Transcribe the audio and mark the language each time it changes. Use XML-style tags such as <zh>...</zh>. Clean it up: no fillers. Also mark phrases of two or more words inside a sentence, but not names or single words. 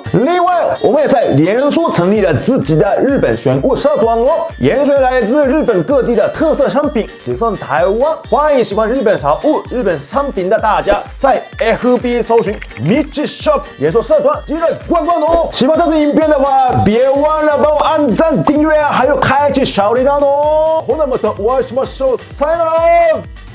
<zh>另外，我们也在脸书成立了自己的日本选物社团哦，严选来自日本各地的特色商品只送台湾。欢迎喜欢日本潮物、日本商品的大家，在 FB 搜寻 Michi Shop 脸书社团，记得逛逛哦。喜欢这支影片的话，别忘了帮我按赞、订阅啊，还有开启小铃铛哦。</zh> <ja>ほなまたお会いしましょう。さよなら。</ja>